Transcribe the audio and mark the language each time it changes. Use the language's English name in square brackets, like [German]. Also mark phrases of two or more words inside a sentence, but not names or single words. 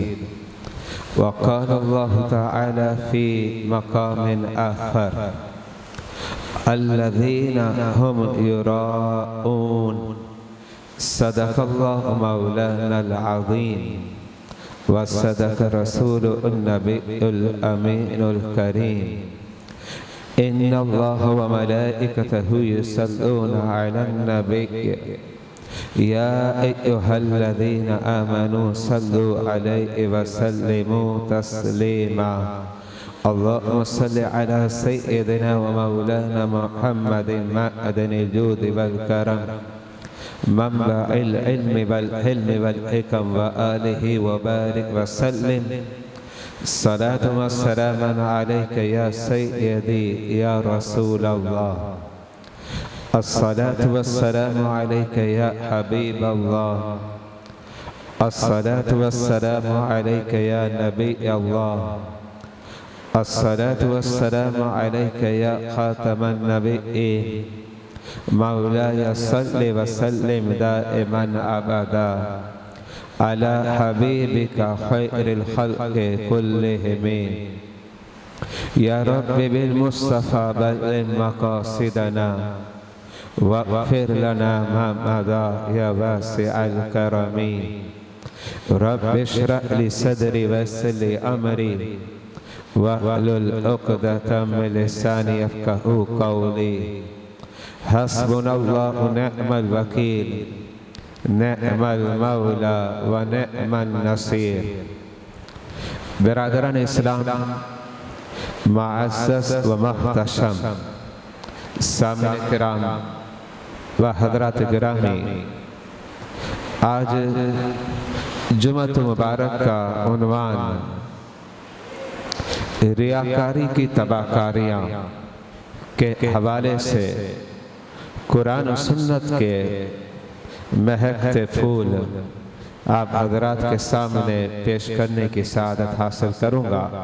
[Arabic] وقال الله تعالى في مقام آخر الذين هم يراءون صدق الله مولانا العظيم وصدق رسوله النبي الأمين الكريم. إن الله وملائكته يصلون على النبي يا أيها الذين آمنوا صلوا عليه وسلموا تسليما. اللهم صل على سيدنا ومولانا محمد معدن الجود والكرم منبع العلم والحلم والحكم وآله وبارك وسلم. صلاة وسلاما عليك يا سيدي يا رسول الله. الصلاة والسلام عليك يا حبيب الله. الصلاة والسلام عليك يا نبي الله. الصلاة والسلام عليك يا خاتم النبيين. مولاي صل وسلم دائما أبدا على حبيبك خير الخلق كلهم. يا رب بالمصطفى بلغ مقاصدنا واغفر لنا ما مضى يا واسع الكرم. رب اشرح لي صدري ويسر لي أمري واحلل عقدة من لساني يفقهوا قولي. حسبنا الله نعم الوكيل نعم المولى ونعم النصير. [Urdu] برادران اسلام معزز و محتشم سامعین کرام و حضرات گرامی, آج جمعۃ مبارک کا عنوان ریاکاری کی تباہکاریاں کے حوالے سے قرآن اور سنت کے مہکتے پھول آپ حضرات کے سامنے پیش کرنے کی سعادت حاصل کروں گا.